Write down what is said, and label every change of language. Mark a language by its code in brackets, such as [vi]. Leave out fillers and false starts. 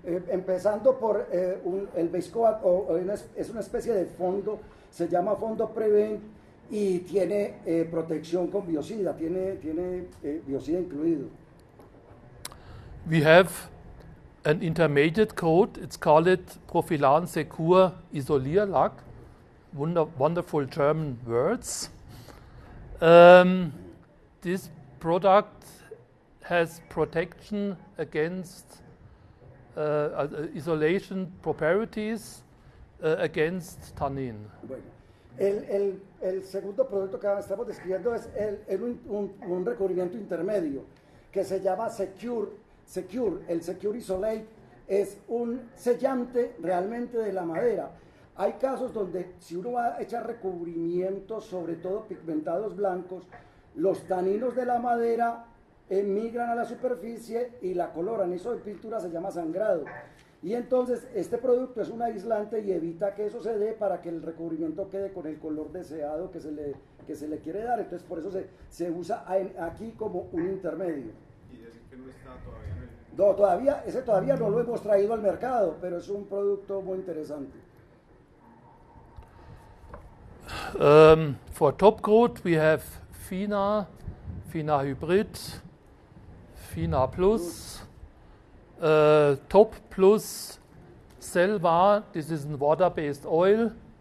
[es] Empezando por el base coat, es una especie de fondo, se llama fondo Prevent, y tiene protección con biocida, tiene biocida incluido. [en] We have an intermediate coat. It's called Profilan Secure Isolierlack. Wonderful German words. This product has protection against isolation properties against tannin. [es] Bueno, el segundo producto que estamos describiendo es un recubrimiento intermedio que se llama Secure. El Secure Isolate es un sellante realmente de la madera. Hay casos donde si uno va a echar recubrimientos, sobre todo pigmentados blancos, los taninos de la madera emigran a la superficie y la coloran. Eso en pintura se llama sangrado. Y entonces este producto es un aislante y evita que eso se dé para que el recubrimiento quede con el color deseado que se le quiere dar. Entonces por eso se usa aquí como un intermedio. ¿Y decir que no está todavía en el...? No, todavía no lo hemos traído al mercado, pero es un producto muy interesante. [en] For top coat we have Fina Hybrid, Fina Plus, Top Plus Selva, this is a water-based oil.